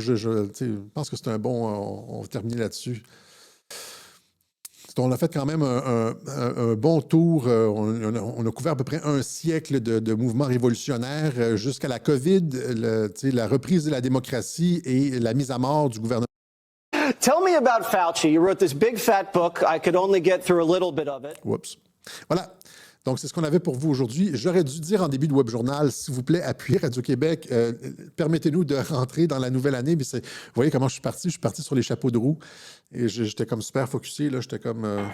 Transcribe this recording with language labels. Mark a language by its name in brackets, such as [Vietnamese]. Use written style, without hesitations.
[French] Je pense que c'est un bon... On va terminer là-dessus. On a fait quand même un bon tour. On a couvert à peu près un siècle de mouvements révolutionnaires jusqu'à la COVID, la reprise de la démocratie et la mise à mort du gouvernement. [English] Tell me about Fauci. You wrote this big fat book. I could only get through a little bit of it. [French] Oups. Voilà. Donc, c'est ce qu'on avait pour vous aujourd'hui. J'aurais dû dire en début de Web Journal, s'il vous plaît, appuyez Radio-Québec. Permettez-nous de rentrer dans la nouvelle année. Mais vous voyez comment je suis parti? Je suis parti sur les chapeaux de roue. Et j'étais comme super focusé. Là, j'étais comme...